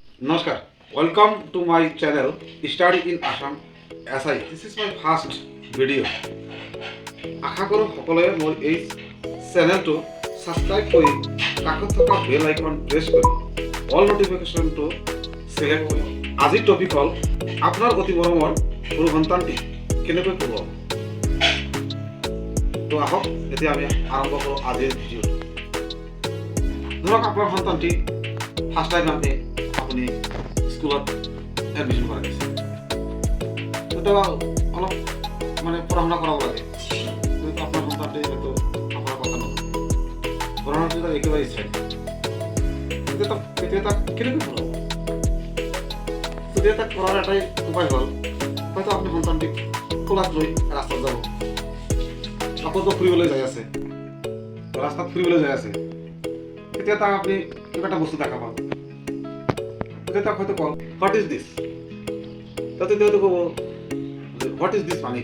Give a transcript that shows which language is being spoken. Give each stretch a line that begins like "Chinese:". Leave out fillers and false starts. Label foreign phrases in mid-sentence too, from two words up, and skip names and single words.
English: Namaskar. Welcome to my channel Study in Assam SI. This is my first video.
Assamese: আশা কৰোঁ সকলোৱে মোৰ এই চেনেলটো সাবস্ক্ৰাইব কৰি কাষত থকা
English: bell icon press
Assamese: কৰি
English: all notificationটো select
Assamese: কৰি আজিৰ টপিক হ'ল আপোনাৰ অতি মৰমৰ সৰু সন্তানটি কেনেকৈ পঢ়াব। তো আহক এতিয়া আমি আৰম্ভ কৰোঁ আজিৰ ভিডিঅ'টো। ধৰক আপোনাৰ সন্তানটি
English: first time
Assamese: আপুনি স্কুলত এডমিশ্যন কৰাইছে, তো অলপ মানে পঢ়া শুনা কৰাব লাগে।
Bangla: কিন্তু আপনার সন্তানটি হয়তো আপনার কথা নয়, পড়ানোর তার একেবারে ইচ্ছা নেই,
Assamese: তেতিয়া তাক কেনেকৈ পঢ়াব? তেতিয়া তাক পঢ়ার এটাই উপায় হ'ল হয়তো আপনি সন্তানটিক কোলাত লৈ ৰাস্তাত যাব, কাপোৰটো ফুৰিবলৈ যাই আছে, ৰাস্তাত ফুৰিবলৈ যাই আছে, তেতিয়া তাক আপনি কিবা এটা বস্তু দেখা পাব, তেতিয়া তাক হয়তো কল
English: what is this,
Assamese: তেতিয়া হয়তো ক'ব
English: what is this
Assamese: মানে কি।